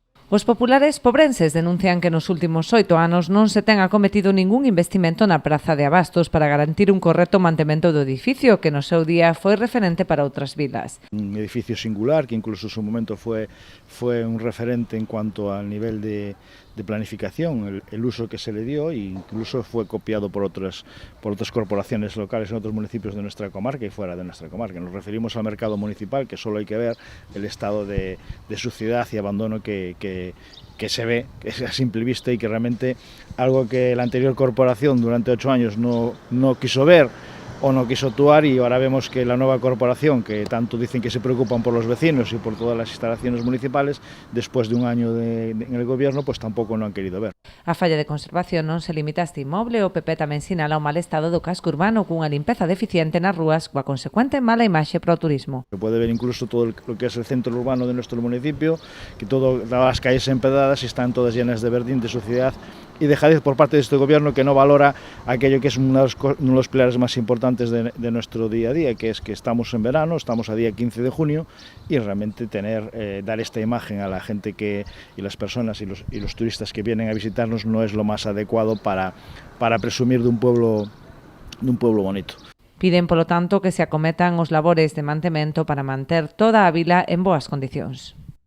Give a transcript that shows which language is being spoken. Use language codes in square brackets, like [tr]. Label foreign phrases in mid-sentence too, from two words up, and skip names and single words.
[gl] Os populares pobrenses denuncian que nos últimos 8 anos non se ten acometido ningún investimento na praza de abastos para garantir un correcto mantemento do edificio que no seu día foi referente para outras vilas. [es] Un edificio singular que incluso en su momento fue un referente en cuanto al nivel de planificación, el uso que se le dio, e incluso fue copiado por otras corporaciones locales en otros municipios de nuestra comarca y fuera de nuestra comarca. Nos referimos al mercado municipal, que solo hay que ver el estado de suciedad y abandono que se ve, que es a simple vista, y que realmente algo que la anterior corporación durante 8 años no quiso ver o no quiso actuar, y ahora vemos que la nueva corporación, que tanto dicen que se preocupan por los vecinos y por todas las instalaciones municipales, después de un año en el gobierno, pues tampoco no han querido ver. [gl] A falla de conservación non se limita a este inmoble, o PP tamén sinala o mal estado do casco urbano cunha limpeza deficiente nas rúas coa consecuente mala imaxe para o turismo. [es] Se puede ver incluso todo lo que es el centro urbano de nuestro municipio, que todas las calles empedradas están todas llenas de verdín, de suciedad y dejadez por parte de este gobierno, que no valora aquello que es uno de los pilares más importantes de nuestro día a día, que es que estamos en verano, estamos a día 15 de junio, y realmente dar esta imagen a la gente y las personas y los turistas que vienen a visitarnos no es lo más adecuado para presumir de un pueblo bonito. [gl] Piden, polo tanto, que se acometan os labores de mantemento para manter toda a vila en boas condicións.